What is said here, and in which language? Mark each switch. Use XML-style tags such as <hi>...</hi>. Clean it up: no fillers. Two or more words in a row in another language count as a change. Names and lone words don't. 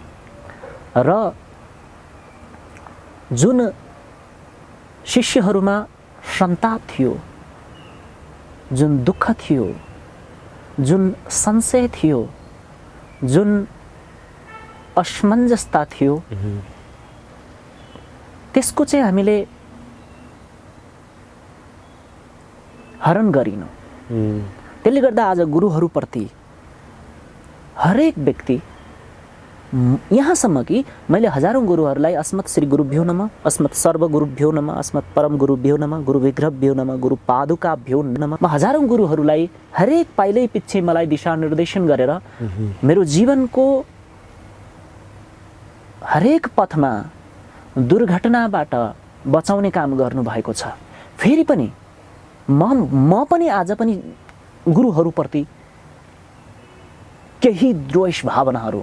<ne>र जुन शिष्यहरूमा सन्ताप थियो, जुन दुःख थियो, जुन संशय थियो, जुन असमञ्जसता थियो, त्यसको चाहिँ हामीले हरण गरिनौँ। त्यसले गर्दा आज गुरुहरूप्रति हरेक व्यक्ति, यहाँसम्म कि मैले हजारौँ गुरुहरूलाई</ne> <sa>अस्मत् श्री गुरुभ्यो नमः, अस्मत् सर्व गुरुभ्यो नमः, अस्मत् परम गुरुभ्यो नमः, गुरु विग्रहभ्यो नमः, गुरु पादुकाभ्यो नमः,</sa> <ne>म हजारौँ गुरुहरूलाई हरेक पाइलै पछि मलाई दिशा निर्देशन गरेर मेरो जीवनको हरेक पथमा दुर्घटनाबाट बचाउने काम गर्नुभएको छ। फेरि पनि म पनि आज पनि गुरुहरूप्रति केही द्वेष भावनाहरू,</ne>